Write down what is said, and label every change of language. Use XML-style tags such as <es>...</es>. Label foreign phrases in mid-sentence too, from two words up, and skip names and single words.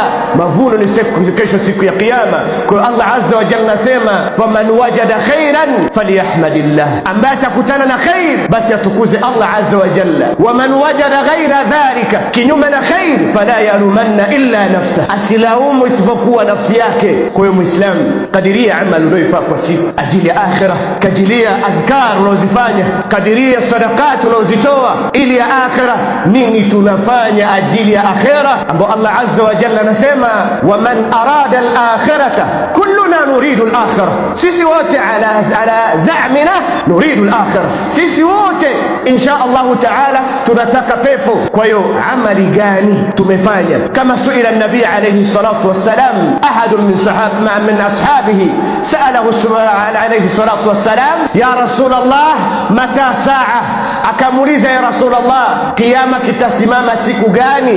<sw>Mavuno ni kesho, siku ya kiyama. Kwa Allah</sw> <ar>عز وجل</ar> <sw>nasema,</sw> <ar>فمن وجد خيرا فليحمد الله,</ar> <sw>ambaye atakutana na khair basi atukuze Allah</sw> <ar>عز وجل, ومن وجد غير ذلك,</ar> <sw>kinyume na khair,</sw> <ar>فلا يلومن إلا نفسه,</ar> <sw>asilaumu isipokuwa nafsi yake. Kwa hiyo Muislamu, kadiria amal unayoifanya kwa siku ajili ya akhira, kadiria adhkar unazofanya, kadiria sadaqat unazozitoa ili ya akhira. Nini tunafanya ajili ya akhira, ambao Allah</sw> <ar>عز وجل</ar> <sw>anasema,</sw> <ar>ومن أراد الآخرة كلنا نريد الآخرة,</ar> <sw>sisi wote</sw> <ar>على زعمنا نريد الآخرة,</ar> <sw>sisi wote</sw> <ar>إن شاء الله تعالى</ar> <sw>tunataka pepo. Kwa hiyo amali gani tumefanya? Kama</sw> <ar>سئل النبي عليه الصلاة والسلام أحد من أصحابه سأله عليه الصلاة والسلام يا رسول الله متى الساعة,</ar> <sw>akamuuliza</sw> <ar>يا رسول الله,</ar> <sw>kiyama kitasimama siku gani?</sw>